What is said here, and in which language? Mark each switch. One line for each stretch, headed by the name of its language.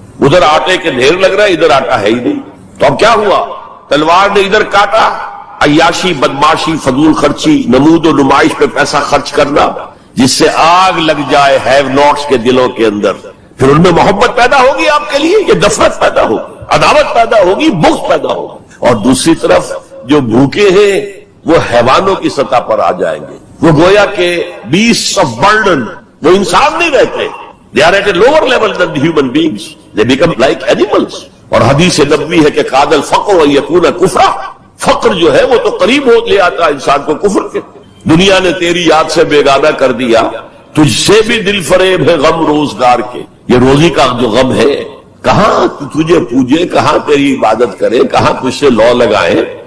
Urdu: ادھر آٹے کے ڈھیر لگ رہا ہے، ادھر آٹا ہے ہی نہیں. تو اب کیا ہوا؟ تلوار نے ادھر کاٹا، عیاشی، بدماشی، فضول خرچی، نمود و نمائش پہ پیسہ خرچ کرنا، جس سے آگ لگ جائے ہیو ناٹس کے دلوں کے اندر. پھر ان میں محبت پیدا ہوگی آپ کے لیے، یہ نفرت پیدا ہوگی، عداوت پیدا ہوگی، بغض پیدا ہوگی. اور دوسری طرف جو بھوکے ہیں وہ حیوانوں کی سطح پر آ جائیں گے. وہ گویا کہ
English: beasts of burden،
Urdu: وہ انسان نہیں رہتے.
English: They are at a lower level than the human beings. They become like animals.
Urdu: اور حدیث نبوی ہے کہ
Arabic: قاد الفقر ان یکون کفرا،
Urdu: فقر جو ہے وہ تو قریب ہو لے آتا انسان کو کفر کے. دنیا نے تیری یاد سے بیگانہ کر دیا، تجھ سے بھی دل فریب ہے غم روزگار کے. یہ روزی کا جو غم ہے، کہاں تجھے پوجے، کہاں تیری عبادت کرے، کہاں تجھ سے لو لگائے.